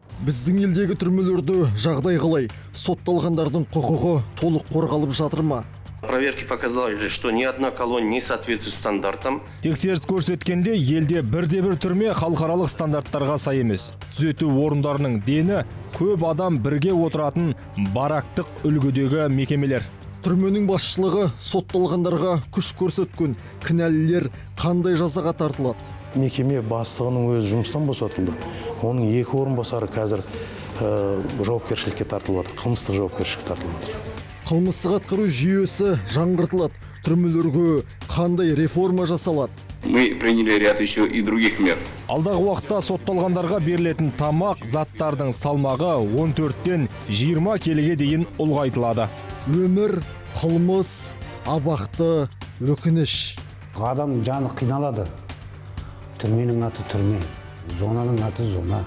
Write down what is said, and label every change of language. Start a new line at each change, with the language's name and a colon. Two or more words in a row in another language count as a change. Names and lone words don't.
Kazakh: Біздің елдегі түрмелерді жағдай қалай? Сотталғандардың құқығы толық қорғалып жатыр ма?
Russian: Проверки показали, что ни одна колония не соответствует стандартам.
Kazakh: Тексеріс көрсеткенде елде бірде-бір түрме халықаралық стандарттарға сай емес. Түзету орындарының дені көп адам бірге отыратын барактық үлгідегі мекемелер. Түрменің басшылығы сотталғандарға күш көрсеткен кінәлілер қандай жазаға тартылады? Мекеме бастығының өзі жұмыстан босатылды. Оның 2 орынбасары қазір жауапкершілікке тартылып жатыр, қылмыстық жауапкершілікке тартылып жатыр. Қылмыстық атқару жүйесі жаңғыртылады. Түрмелерге қандай реформа жасалады?
Russian: Мы приняли ряд еще и других мер.
Kazakh: Алдағы уақытта сотталғандарға берілетін тамақ заттардың салмағы 14-тен 20 келіге дейін ұлғайтылады. Өмір, қылмыс, абақты, өкініш. Адам жаны қиналады. Түрменің аты түрме, зонаның аты зона.